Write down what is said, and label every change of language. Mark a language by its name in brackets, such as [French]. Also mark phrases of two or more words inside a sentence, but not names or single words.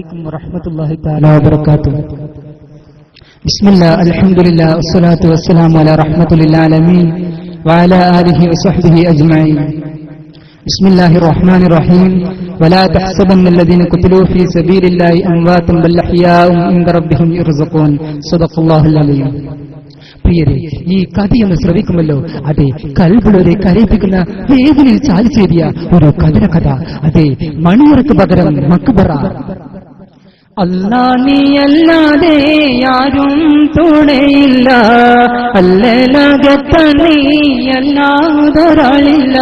[Arabic] عليكم ورحمة الله تعالى وبركاته. بسم الله الحمد لله والصلاة والسلام على رحمة للعالمين وعلى آله وصحبه أجمعين. بسم الله الرحمن الرحيم. ولا تحسبن الذين قتلوا في سبيل الله أمواتا بل أحياء عند ربهم يرزقون. صدق الله العظيم. [Malayalam] പ്രിയരെ, ഈ കഥയൊന്ന് ശ്രവിക്കുമല്ലോ. അതെ, കൽബുള്ളവരെ കരയിപ്പിക്കുന്ന വേദനയിൽ ചാലിച്ചേരിയ ഒരു കഥ. അതെ, മണിയറക്ക് പകരം മക്ബറ. അല്ലാ നീയല്ലാതെ ആരും തുണയില്ല, അല്ലലകത്ത നീയല്ലാതൊരാളില്ല.